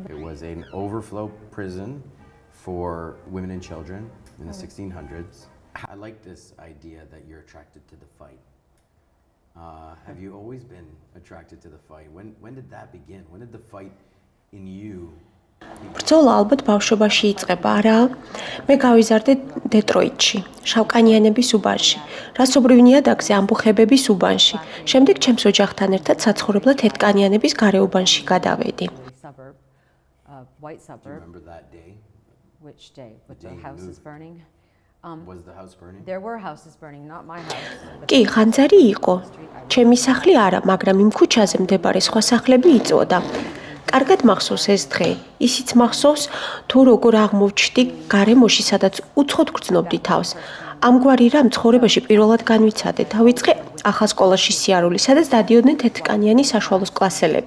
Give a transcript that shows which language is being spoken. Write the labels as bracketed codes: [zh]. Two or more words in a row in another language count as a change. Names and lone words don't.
[en] It was an overflow prison for women and children in the 1600s. I like this idea that you're attracted to the fight. Have you always been attracted to the fight? When did that begin? When did the fight in you? [ka] ბრძოლა ალბათ ბავშვობაში იწყება, არა? მე გავიზარდე დეტროიტში, შავკანიანების უბანში, რასობრივ ნიადაგზე ამბოხებების უბანში. შემდეგ ჩემს ოჯახთან ერთად საცხოვრებლად თეთრკანიანების გარეუბანში გადავედი. [en] White Do you suburb. remember that day? Which day? With the day you houses moved. burning? Was the house burning? There were houses burning, not my house. [ka] კი, ხანძარი იყო. ჩემი სახლი არა, მაგრამ იმ ქუჩაზე მდებარე სხვა სახლები იწვოდა. კარგად მახსოვს ეს დღე. ისიც მახსოვს, თუ როგორ აღმოვჩნდი გარემოში, სადაც უცხოდ გრძნობდი თავს. ამგვარი რამ ცხოვრებაში პირველად განვიცადე. დავიწყე ახალ სკოლაში სიარული, სადაც დადიოდნენ თეთრკანიანი საშუალო კლასელები.